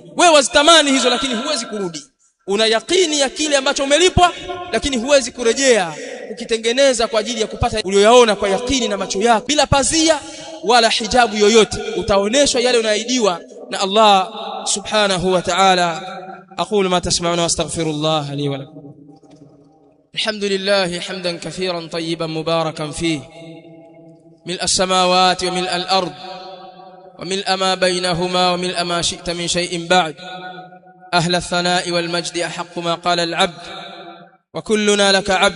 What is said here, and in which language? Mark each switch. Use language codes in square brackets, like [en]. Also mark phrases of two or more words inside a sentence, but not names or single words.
[sw] Wewe wazitamani hizo, lakini huwezi kurudi. Una yakini ya kile ambacho umelipwa, lakini huwezi kurejea ukitengeneza kwa ajili ya kupata ulioyaona kwa yakini na macho yako, bila pazia wala hijabu yoyote. Utaoneshwa yale unaidiwa na Allah [ar] سبحانه وتعالى. أقول ما تسمعون وأستغفر الله لي ولكم. الحمد لله حمدا كثيرا طيبا مباركا فيه, ملء السماوات وملء الأرض وملء ما بينهما وملء ما شئت من شيء بعد. أهل الثناء والمجد أحق ما قال العبد، وكلنا لك عبد.